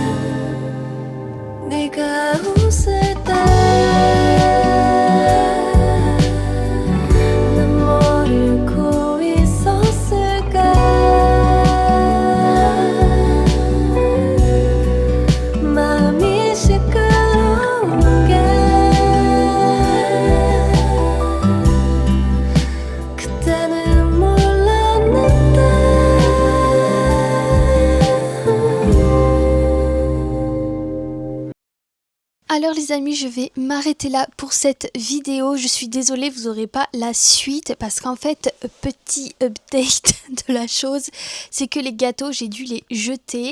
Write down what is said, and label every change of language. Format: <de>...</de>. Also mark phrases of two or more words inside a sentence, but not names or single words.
<ko>네가 웃을 때 난 뭘 읽고 있었을까 마음이 시끄러운 게 그때는 몰랐는데</ko> <fr>Alors les amis, je vais m'arrêter là pour cette vidéo. Je suis désolée, vous n'aurez pas la suite parce qu'en fait, petit update de la chose, c'est que les gâteaux, j'ai dû les jeter.</fr>